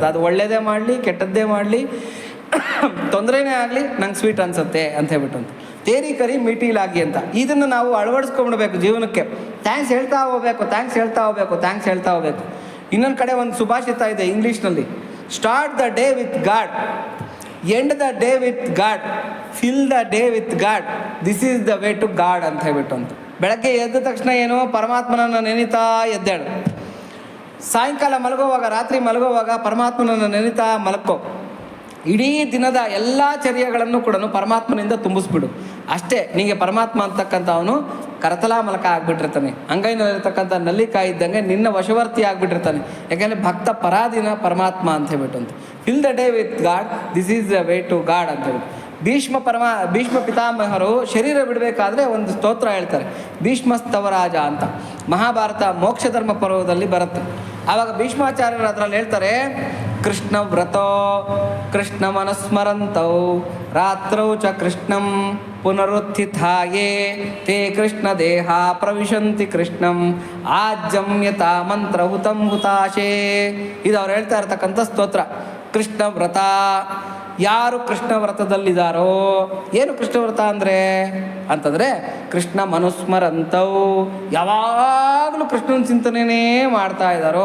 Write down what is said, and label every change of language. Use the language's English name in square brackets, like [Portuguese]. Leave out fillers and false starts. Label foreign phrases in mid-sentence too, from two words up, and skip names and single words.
[Kannada] ಅದು ಒಳ್ಳೆಯದೇ ಮಾಡಲಿ ಕೆಟ್ಟದ್ದೇ ಮಾಡಲಿ ತೊಂದರೆನೇ ಆಗಲಿ ನಂಗೆ ಸ್ವೀಟ್ ಅನಿಸುತ್ತೆ ಅಂತ ಹೇಳ್ಬಿಟ್ಟು ಅಂತ. [Hindi] तेरी करी मीठी लागी ಅಂತ. [Kannada] ಇದನ್ನು ನಾವು ಅಳವಡಿಸ್ಕೊಂಡ್ಬಿಡ್ಬೇಕು ಜೀವನಕ್ಕೆ. ಥ್ಯಾಂಕ್ಸ್ ಹೇಳ್ತಾ ಹೋಗ್ಬೇಕು, ಥ್ಯಾಂಕ್ಸ್ ಹೇಳ್ತಾ ಹೋಗ್ಬೇಕು, ಥ್ಯಾಂಕ್ಸ್ ಹೇಳ್ತಾ ಹೋಗ್ಬೇಕು. ಇನ್ನೊಂದು ಕಡೆ ಒಂದು ಸುಭಾಷಿತ ಇದೆ ಇಂಗ್ಲೀಷ್ನಲ್ಲಿ, [English] Start the day with God, end the day with God, fill the day with God, this is the way to God [Kannada] ಅಂತ ಹೇಳ್ಬಿಟ್ಟು ಅಂತ. ಬೆಳಗ್ಗೆ ಎದ್ದ ತಕ್ಷಣ ಏನು ಪರಮಾತ್ಮನನ್ನು ನೆನೀತಾ ಎದ್ದೇಳು. ಸಾಯಂಕಾಲ ಮಲಗೋವಾಗ, ರಾತ್ರಿ ಮಲಗೋವಾಗ ಪರಮಾತ್ಮನನ್ನು ನೆನೀತಾ ಮಲಕ್ಕೋ. ಇಡೀ ದಿನದ ಎಲ್ಲ ಚರ್ಯಗಳನ್ನು ಕೂಡ ಪರಮಾತ್ಮನಿಂದ ತುಂಬಿಸ್ಬಿಡು. ಅಷ್ಟೇ, ನಿಮಗೆ ಪರಮಾತ್ಮ ಅಂತಕ್ಕಂಥ ಅವನು [Sanskrit] ಕರತಲಾ ಮಲಕ [Kannada] ಆಗಿಬಿಟ್ಟಿರ್ತಾನೆ. ಅಂಗೈನಲ್ಲಿರ್ತಕ್ಕಂಥ ನಲ್ಲಿಕಾಯಿ ಇದ್ದಂಗೆ ನಿನ್ನ ವಶವರ್ತಿ ಆಗಿಬಿಟ್ಟಿರ್ತಾನೆ. ಯಾಕೆಂದರೆ ಭಕ್ತ ಪರಾಧೀನ ಪರಮಾತ್ಮ ಅಂತ ಹೇಳ್ಬಿಟ್ಟು ಅಂತ. [English] Fill the day with God, this is the way to God [Kannada] ಅಂತ ಹೇಳ್ಬಿಟ್ಟು. ಭೀಷ್ಮ ಪಿತಾಮಹರು ಶರೀರ ಬಿಡಬೇಕಾದ್ರೆ ಒಂದು ಸ್ತೋತ್ರ ಹೇಳ್ತಾರೆ, ಭೀಷ್ಮಸ್ತವರಾಜ ಅಂತ. ಮಹಾಭಾರತ ಮೋಕ್ಷ ಧರ್ಮ ಪರ್ವದಲ್ಲಿ ಬರುತ್ತೆ. ಆವಾಗ ಭೀಷ್ಮಾಚಾರ್ಯರು ಅದರಲ್ಲಿ ಹೇಳ್ತಾರೆ, [Sanskrit] ಕೃಷ್ಣ ವ್ರತೋ ಕೃಷ್ಣ ಮನಸ್ಮರಂತೌ ರಾತ್ರೌ ಚ ಕೃಷ್ಣಂ ಪುನರುತ್ಥಿತಾಯೇ ತೇ ಕೃಷ್ಣ ದೇಹ ಪ್ರವಿಶಂತಿ ಕೃಷ್ಣಂ ಆಜ್ಯಂ ಯಥಾ ಮಂತ್ರ ಹುತಂ ಹುತಾಶೇ. [Kannada] ಇದು ಅವ್ರು ಹೇಳ್ತಾ ಇರ್ತಕ್ಕಂಥ ಸ್ತೋತ್ರ. ಕೃಷ್ಣ ವ್ರತ, ಯಾರು ಕೃಷ್ಣ ವ್ರತದಲ್ಲಿದ್ದಾರೋ, ಏನು ಕೃಷ್ಣ ವ್ರತ ಅಂತಂದರೆ [Sanskrit] ಕೃಷ್ಣ ಮನುಸ್ಮರಂತವು, [Kannada] ಯಾವಾಗಲೂ ಕೃಷ್ಣನ ಚಿಂತನೆಯೇ ಮಾಡ್ತಾ ಇದ್ದಾರೋ.